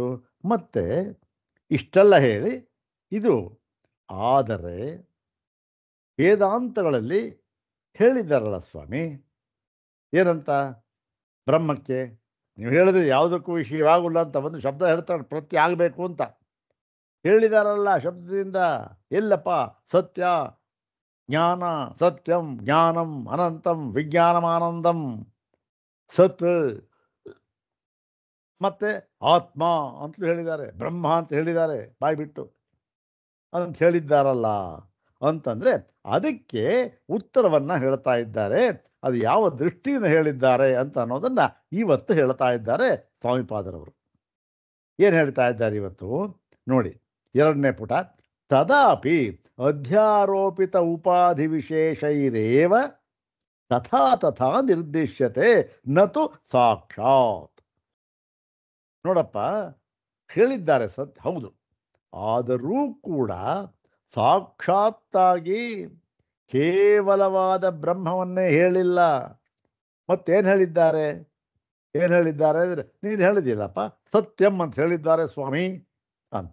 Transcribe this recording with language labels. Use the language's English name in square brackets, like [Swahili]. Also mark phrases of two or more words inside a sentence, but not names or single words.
[Kannada] ಮತ್ತೆ ಇಷ್ಟೆಲ್ಲ ಹೇಳಿ ಇದು ಆದರೆ ವೇದಾಂತಗಳಲ್ಲಿ ಹೇಳಿದ್ದಾರಲ್ಲ ಸ್ವಾಮಿ, ಏನಂತ? ಬ್ರಹ್ಮಕ್ಕೆ ನೀವು ಹೇಳಿದ್ರೆ ಯಾವುದಕ್ಕೂ ವಿಷಯವಾಗಲ್ಲ ಅಂತ ಒಂದು ಶಬ್ದ ಹೇಳ್ತಾರೆ, ಪ್ರತ್ಯಯ ಆಗಬೇಕು ಅಂತ ಹೇಳಿದಾರಲ್ಲ ಶಬ್ದದಿಂದ. ಎಲ್ಲಪ್ಪ? ಸತ್ಯ, ಜ್ಞಾನ, [Sanskrit] ಸತ್ಯಂ, ಜ್ಞಾನಂ, ಅನಂತಂ, [Kannada] ವಿಜ್ಞಾನಮಾನಂದಂ, ಸತ್, ಮತ್ತೆ ಆತ್ಮ ಅಂತಲೂ ಹೇಳಿದ್ದಾರೆ, ಬ್ರಹ್ಮ ಅಂತ ಹೇಳಿದ್ದಾರೆ, ಬಾಯ್ಬಿಟ್ಟು ಅಂತ ಹೇಳಿದ್ದಾರಲ್ಲ ಅಂತಂದರೆ ಅದಕ್ಕೆ ಉತ್ತರವನ್ನು ಹೇಳ್ತಾ ಇದ್ದಾರೆ. ಅದು ಯಾವ ದೃಷ್ಟಿಯಿಂದ ಹೇಳಿದ್ದಾರೆ ಅಂತ ಅನ್ನೋದನ್ನು ಇವತ್ತು ಹೇಳ್ತಾ ಇದ್ದಾರೆ ಸ್ವಾಮಿಪಾದರವರು. ಏನು ಹೇಳ್ತಾ ಇದ್ದಾರೆ ಇವತ್ತು ನೋಡಿ, 2ನೇ ಪುಟ. [Sanskrit] ತದಾಪಿ ಅಧ್ಯಾರೋಪಿತ ಉಪಾಧಿ ವಿಶೇಷೈರೇವ ತಥಾ ತಥಾ ನಿರ್ದಿಶ್ಯತೆ ನತು ಸಾಕ್ಷಾತ್. [Kannada] ನೋಡಪ್ಪ, ಹೇಳಿದ್ದಾರೆ ಹೌದು, ಆದರೂ ಕೂಡ ಸಾಕ್ಷಾತ್ತಾಗಿ ಕೇವಲವಾದ ಬ್ರಹ್ಮವನ್ನೇ ಹೇಳಿಲ್ಲ. ಮತ್ತೇನು ಹೇಳಿದ್ದಾರೆ? ಏನು ಹೇಳಿದ್ದಾರೆ ಅಂದರೆ, ನೀನು ಹೇಳಿದಿಲ್ಲಪ್ಪ, ಸತ್ಯಂ ಅಂತ ಹೇಳಿದ್ದಾರೆ ಸ್ವಾಮಿ ಅಂತ.